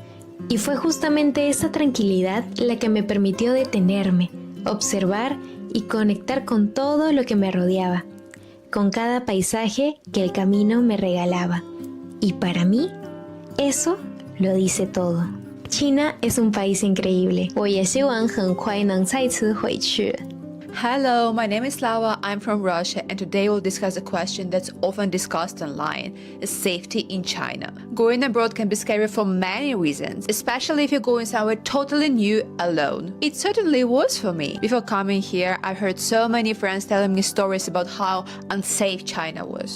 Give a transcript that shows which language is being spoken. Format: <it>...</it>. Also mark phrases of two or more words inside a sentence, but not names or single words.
<es>Y fue justamente esa tranquilidad la que me permitió detenerme, observar y conectar con todo lo que me rodeaba, con cada paisaje que el camino me regalaba. Y para mí, eso lo dice todo. China es un país increíble.</es> <zh>我也希望很快能再次回去。</zh> <en>Hello, my name is Lava, I'm from Russia, and today we'll discuss a question that's often discussed online, is safety in China. Going abroad can be scary for many reasons, especially if you're going somewhere totally new alone. It certainly was for me. Before coming here, I've heard so many friends telling me stories about how unsafe China was.</en>